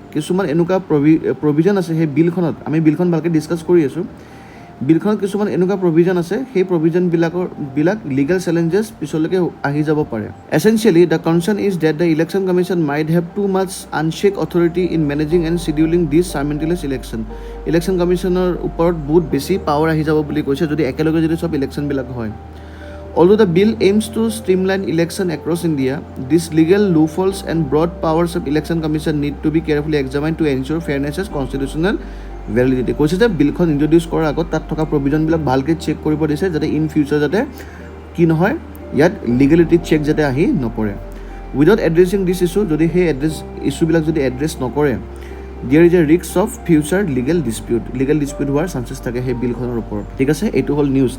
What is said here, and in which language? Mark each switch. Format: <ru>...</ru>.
<as>কিছুমান এনেকুৱা প্ৰভিজন আছে সেই বিলখনত, আমি বিলখন ভালকৈ ডিছকাছ কৰি আছোঁ, বিলখনত কিছুমান এনেকুৱা প্ৰভিজন আছে, সেই প্ৰভিজনবিলাক লিগেল চেলেঞ্জেছ পিছলৈকে আহি যাব পাৰে।</as> <en>Essentially the concern is that the election commission might have too much unchecked authority in managing and scheduling this simultaneous election.</en> <as>Election কমিশ্যনৰ ওপৰত বহুত বেছি পাৱাৰ আহি যাব বুলি কৈছে যদি একেলগে যদি চব ইলেকশ্যনবিলাক হয়।</as> <en>Although the bill aims to streamline election across India, these legal loopholes and broad powers of election commission need to be carefully examined to ensure fairness as constitutional validity.</en> <as>কৈছে যে বিলখন ইণ্ট্ৰডিউচ কৰাৰ আগত তাত থকা প্ৰভিজনবিলাক ভালকৈ চেক কৰিব দিছে, যাতে ইন ফিউচাৰ যাতে কি নহয়, ইয়াত লিগেলিটি চেক যাতে আহি নপৰে।</as> <en>without addressing this issue,</en> <as>যদি সেই ইছ্যুবিলাক যদি এড্ৰেছ নকৰে,</as> <en>there is a risk of future legal dispute</en> <as>হোৱাৰ চান্সেছ থাকে সেই বিলখনৰ ওপৰত, ঠিক আছে। এইটো হ'ল নিউজ।</as>